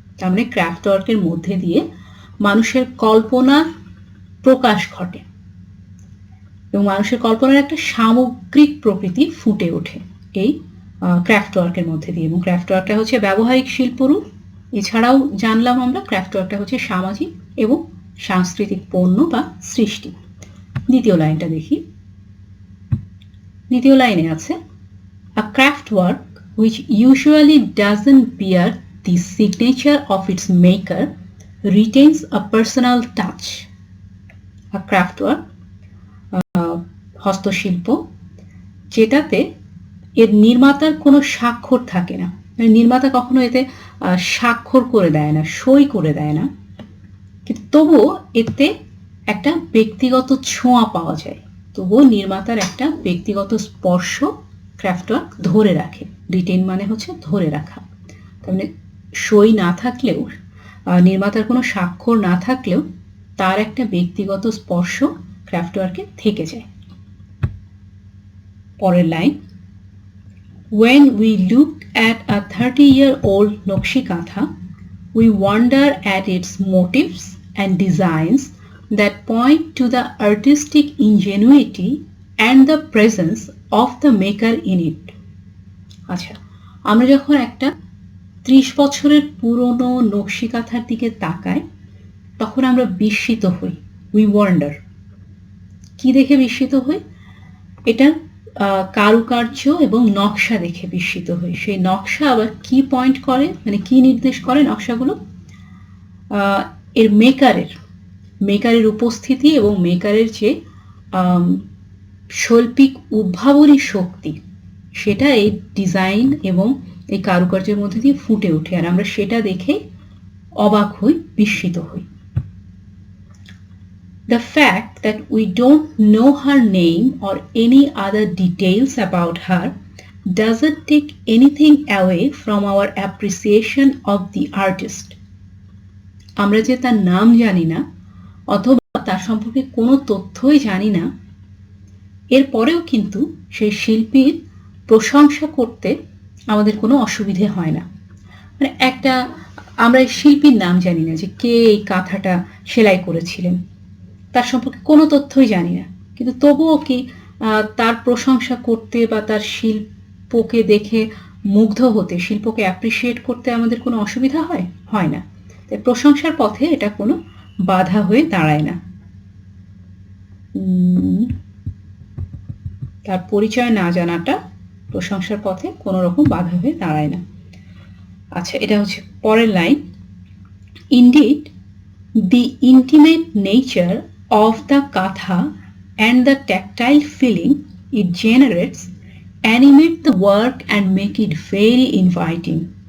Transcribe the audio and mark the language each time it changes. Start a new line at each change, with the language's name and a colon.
Bangla: তার মানে ক্রাফট ওয়ার্কের মধ্যে দিয়ে মানুষের কল্পনার প্রকাশ ঘটে এবং মানুষের কল্পনার একটা সামগ্রিক প্রকৃতি ফুটে ওঠে এই ক্রাফট ওয়ার্কের মধ্যে দিয়ে। এবং ক্রাফট ওয়ার্কটা হচ্ছে ব্যবহারিক শিল্পরূপ। এছাড়াও জানলাম আমরা ক্রাফট ওয়ার্কটা হচ্ছে সামাজিক এবং সাংস্কৃতিক পণ্য বা সৃষ্টি। দ্বিতীয় লাইনটা দেখি। দ্বিতীয় লাইনে আছে,
English: A craft work which usually doesn't bear the signature of its maker retains a personal touch. A craft work,
Bangla: হস্তশিল্প, যেটাতে এর নির্মাতার কোনো স্বাক্ষর থাকে না। মানে নির্মাতা কখনো এতে স্বাক্ষর করে দেয় না, সই করে দেয় না, কিন্তু তবুও এতে একটা ব্যক্তিগত ছোঁয়া পাওয়া যায়। তবুও নির্মাতার একটা ব্যক্তিগত স্পর্শ ক্রাফট ওয়ার্ক ধরে রাখে। রিটেন মানে হচ্ছে ধরে রাখা। তার মানে সই না থাকলেও, নির্মাতার কোনো স্বাক্ষর না থাকলেও তার একটা ব্যক্তিগত স্পর্শ ক্রাফট ওয়ার্কে থেকে যায়। পরের line,
English: when we look at a 30-year-old Nokshi Katha, we wonder at its motifs and designs that point to the artistic ingenuity and the presence of the maker in it.
Bangla: আচ্ছা, আমরা যখন একটা 30 বছরের পুরনো নকশি কাঁথার দিকে তাকাই তখন আমরা বিস্মিত হই।
English: We wonder.
Bangla: কি দেখে বিস্মিত হই? এটার কারুকার্য এবং নকশা দেখে বিস্মিত হই। সেই নকশা আবার কি পয়েন্ট করে, মানে কি নির্দেশ করে নকশাগুলো? এর মেকারের উপস্থিতি এবং মেকারের যে শৈল্পিক উদ্ভাবনী শক্তি, সেটা এই ডিজাইন এবং এই কারুকার্যের মধ্যে দিয়ে ফুটে ওঠে, আর আমরা সেটা দেখে অবাক হই, বিস্মিত হই।
English: The fact that we don't know her name or any other details about her doesn't take anything away from our appreciation of the artist.
Bangla: আমরা যে তার নাম জানি না অথবা তার সম্পর্কে কোনো তথ্যই জানি না, এরপরেও কিন্তু সেই শিল্পীর প্রশংসা করতে আমাদের কোনো অসুবিধে হয় না। মানে একটা আমরা এই শিল্পীর নাম জানি না, যে কে এই কাঁথাটা সেলাই করেছিলেন, তার সম্পর্কে কোনো তথ্যই জানি না, কিন্তু তবুও কি তার প্রশংসা করতে বা তার শিল্পকে দেখে মুগ্ধ হতে, শিল্পকে অ্যাপ্রিসিয়েট করতে আমাদের কোনো অসুবিধা হয় না। তাই প্রশংসার পথে এটা কোনো বাধা হয়ে দাঁড়ায় না। তার পরিচয় না জানাটা প্রশংসার পথে কোনো রকম বাধা হয়ে দাঁড়ায় না। আচ্ছা, এটা হচ্ছে পরের line.
English: Indeed, the intimate nature of the katha and the tactile feeling it generates animate the work and make it very inviting.